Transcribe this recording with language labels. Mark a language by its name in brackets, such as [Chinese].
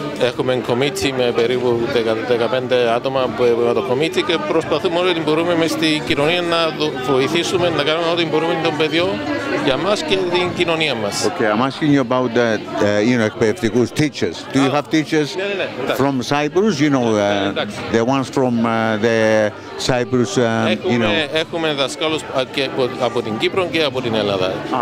[Greek] Έχουμε committee με περίπου 15 άτομα που έχουμε το committee και προσπαθούμε ό,τι μπορούμε μες στην κοινωνία να βοηθήσουμε, να κάνουμε ό,τι μπορούμε των παιδιών για μας και την κοινωνία μας. [English] Okay, I'm asking you about [Greek] εκπαιδευτικούς [English] teachers. Do you have teachers from Cyprus? The ones from the Cyprus. [Greek] Έχουμε δασκάλους από την Κύπρο και από την Ελλάδα.